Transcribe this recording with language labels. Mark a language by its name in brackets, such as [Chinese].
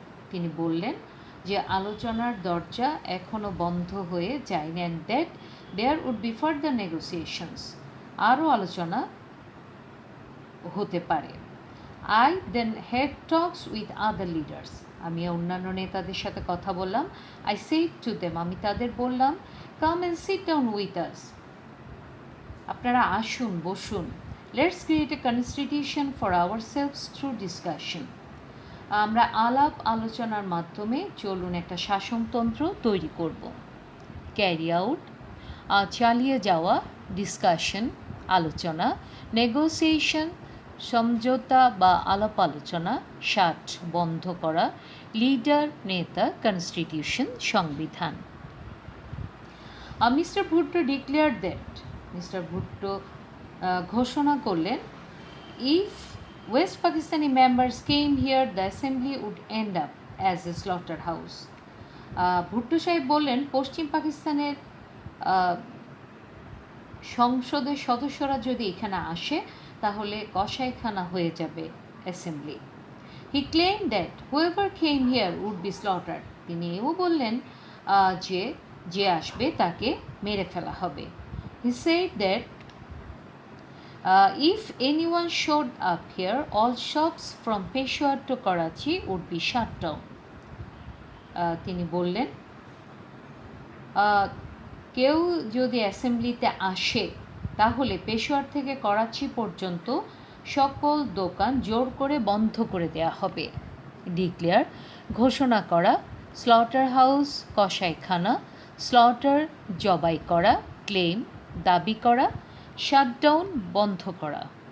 [Bangla] তিনি বললেন যে আলোচনার দরজা এখনো বন্ধ হয়ে যায়নি [English] and that there would be further negotiations. [Bangla] আরও আলোচনা হতে পারে. [English] I then had talks with other leaders. [Bangla] আমি অন্যান্য নেতাদের সাথে কথা বললাম. [English] I said to them, [Bangla] আমি তাদের বললাম, [English] come and sit down with us. [Bangla] আপনারা আসুন, বসুন. [English] Let's create a constitution for ourselves through discussion. [Bangla] আমরা আলাপ আলোচনার মাধ্যমে চলুন একটা শাসনতন্ত্র তৈরি করব. ক্যারি আউট চালিয়ে যাওয়া, ডিসকাশন আলোচনা, নেগোসিয়েশন সমঝোতা বা আলাপ আলোচনা, শাট বন্ধ করা, লিডার নেতা, কনস্টিটিউশন সংবিধান. [English] Mr. Bhutto declared that. Mr. Bhutto [Bangla] ঘোষণা করলেন, [English] If west Pakistani members came here the assembly would end up as a slaughter house. [Bangla] Bhutto সাহেব বললেন, পশ্চিম পাকিস্তানের সংসদের সদস্যরা যদি এখানে আসে তাহলে কসাইখানা হয়ে যাবে assembly. [English] He claim that whoever came here would be slaughter. [Bangla] তিনি এও বললেন যে যে আসবে তাকে মেরে ফেলা হবে। [English] He said that if anyone showed up here, all shops from Peshawar to Karachi would be shut down. [Bangla] তিনি বললেন, কেউ যদি অ্যাসেম্বলিতে আসে তাহলে পেশোয়ার থেকে করাচি পর্যন্ত সকল দোকান জোর করে বন্ধ করে দেওয়া হবে। ডিক্লেয়ার, ঘোষণা করা, স্লটার হাউস কসাইখানা, স্লটার জবাই করা, ক্লেম দাবি করা, শাটডাউন বন্ধ করা।